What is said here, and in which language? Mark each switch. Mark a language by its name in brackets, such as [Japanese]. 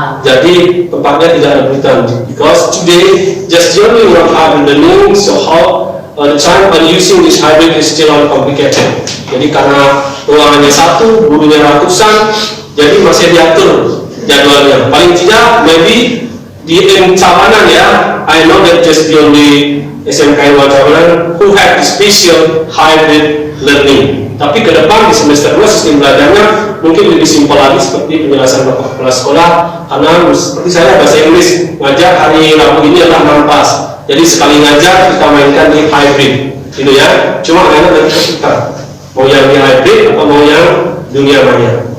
[Indonesian] Jadi tempatnya tidak ada rebutan. [English] Because today just only one hybrid learning, so how the time on using this hybrid is still complicated. [Indonesian] Jadi karena ruangannya satu, gurunya ratusan, jadi masih diatur jadwalnya. Paling tidak, [English] maybe di Cawanan ya, I know that just the only SMK Cawanan who have the special hybrid learning. [Indonesian] Tapi ke depan di semester 2 sistem belajarnya mungkin lebih simpel lagi seperti penjelasan Bapak Kepala Sekolah, karena seperti saya bahasa Inggris ngajar hari Rabu ini adalah 6 pas. Jadi sekali ngajar kita mainkan di hybrid, gitu ya. Cuma anak nanti kita mau yang di hybrid atau mau yang dunia maya.